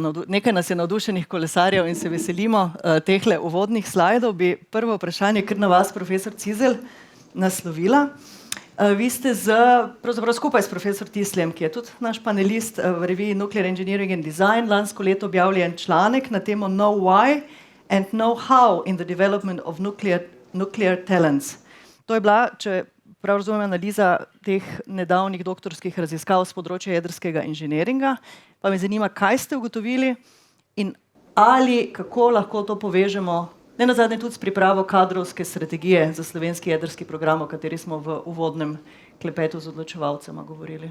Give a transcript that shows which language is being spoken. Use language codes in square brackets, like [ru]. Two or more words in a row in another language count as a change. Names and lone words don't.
[sl] Nekaj nas je navdušenih kolesarjev in se veselimo tehle uvodnih slajdov. Bi prvo vprašanje kar na vas, profesor Cizelj, naslovila. Vi ste pravzaprav skupaj s profesor Tisljem, ki je tudi naš panelist v reviji Nuclear Engineering and Design, lansko leto objavljen članek na temo Know Why and Know How in the Development of Nuclear Talents. To je bila, če prav razumem, analiza teh nedavnih doktorskih raziskav z področja jedrskega inženiringa. Pa me zanima, kaj ste ugotovili in ali kako lahko to povežemo, ne nazadnje tudi s pripravo kadrovske strategije za slovenski jedrski program, o kateri smo v uvodnem klepetu z odločevalcema govorili.